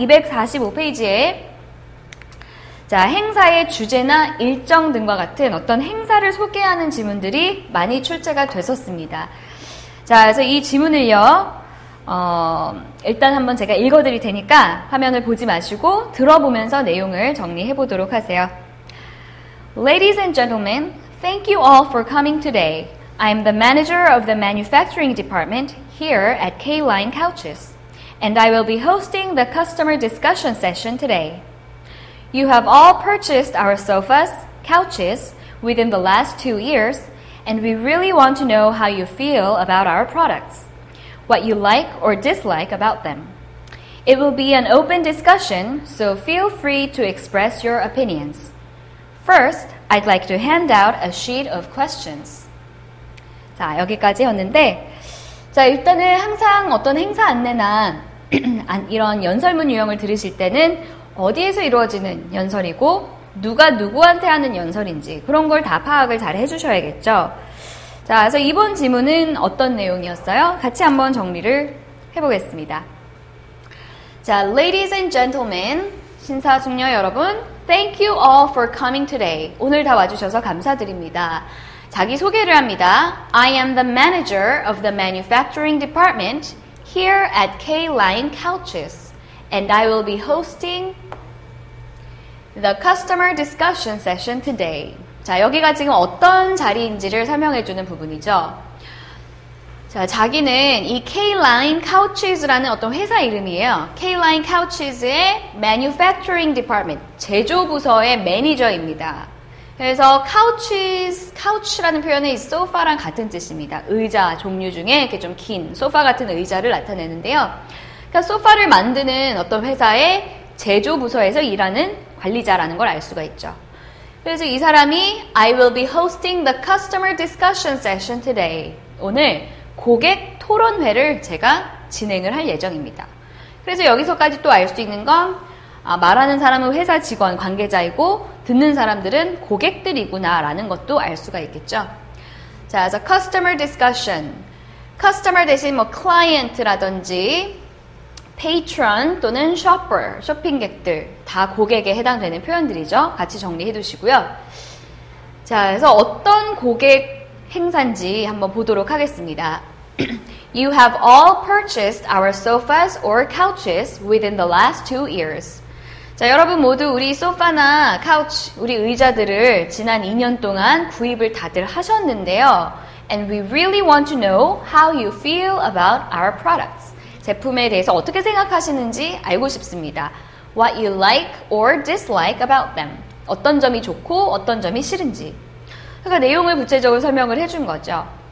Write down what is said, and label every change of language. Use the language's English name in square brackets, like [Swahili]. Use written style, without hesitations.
[Korean] 245페이지에 자, 행사의 주제나 일정 등과 같은 어떤 행사를 소개하는 지문들이 많이 출제가 됐었습니다. 자, 그래서 이 지문을요, 일단 한번 제가 읽어드릴 테니까 화면을 보지 마시고 들어보면서 내용을 정리해 보도록 하세요. [English] Ladies and gentlemen, thank you all for coming today. I am the manager of the manufacturing department here at K-Line Couches, and I will be hosting the customer discussion session today. You have all purchased our sofas, couches within the last 2 years, and we really want to know how you feel about our products, what you like or dislike about them. It will be an open discussion, so feel free to express your opinions. First, I'd like to hand out a sheet of questions. [Korean] 자, 여기까지였는데, 자, 일단은 항상 어떤 행사 안내나 이런 연설문 유형을 들으실 때는 어디에서 이루어지는 연설이고 누가 누구한테 하는 연설인지 그런 걸 다 파악을 잘 해주셔야겠죠. 자, 그래서 이번 지문은 어떤 내용이었어요? 같이 한번 정리를 해보겠습니다. [English] 자, ladies and gentlemen, [Korean] 신사숙녀 여러분, [English] thank you all for coming today. [Korean] 오늘 다 와주셔서 감사드립니다. 자기 소개를 합니다. [English] I am the manager of the manufacturing department here at K-Line Couches, and I will be hosting the customer discussion session today. [Korean] 자, 여기가 지금 어떤 자리인지를 설명해주는 부분이죠. 자, 자기는 이 K-Line Couches라는 어떤 회사 이름이에요. K-Line Couches의 manufacturing department, 제조부서의 매니저입니다. 그래서 couch라는 표현은 이 소파랑 같은 뜻입니다. 의자 종류 중에 이렇게 좀 긴 소파 같은 의자를 나타내는데요. 그러니까 소파를 만드는 어떤 회사의 제조부서에서 일하는 관리자라는 걸 알 수가 있죠. 그래서 이 사람이 [English] I will be hosting the customer discussion session today. [Korean] 오늘 고객 토론회를 제가 진행을 할 예정입니다. 그래서 여기서까지 또 알 수 있는 건 말하는 사람은 회사 직원, 관계자이고 듣는 사람들은 고객들이구나 라는 것도 알 수가 있겠죠. 자, 그래서 customer discussion. customer 대신 뭐 client라든지 patron 또는 shopper, 쇼핑객들 다 고객에 해당되는 표현들이죠. 같이 정리해 두시고요. 자, 그래서 어떤 고객 행사인지 한번 보도록 하겠습니다. [English] You have all purchased our sofas or couches within the last 2 years. [Korean] 자, 여러분 모두 우리 소파나 카우치, 우리 의자들을 지난 2년 동안 구입을 다들 하셨는데요. [English] And we really want to know how you feel about our products. [Korean] 제품에 대해서 어떻게 생각하시는지 알고 싶습니다. [English] What you like or dislike about them. [Korean] 어떤 점이 좋고 어떤 점이 싫은지. 그러니까 내용을 구체적으로 설명을 해준 거죠.